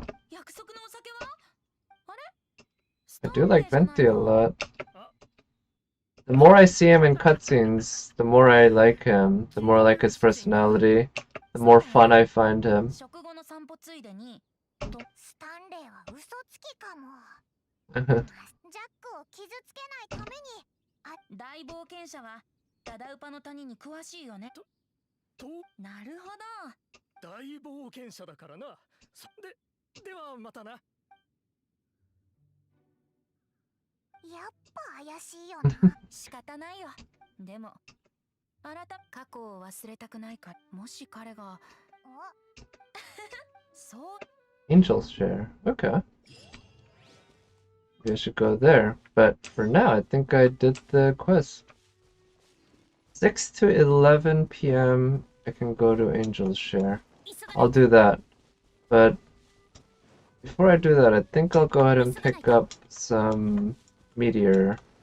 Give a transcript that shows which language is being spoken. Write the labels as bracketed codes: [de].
[ja] 約束のお酒はあれ [en] I do like Venti a lot. The more I see him in cutscenes, the more I like him, the more I like his personality, the more fun I find him. [ja] 食後の散歩ついでにスタンレーは嘘つきかも。ジャックを傷つけないために。大冒険者はダダウパの谷に詳しいよねとなるほど大冒険者だからな。ではまたな。やっぱ怪しいよな。仕方ないよでも過去を忘れたくないかもし彼がそう [en] Angel's share. Okay. Maybe I should go there. But for now, I think I did the quiz. 6 to 11 p.m. I can go to Angel's share. I'll do that. But before I do that, I think I'll go ahead and pick up some Meteor.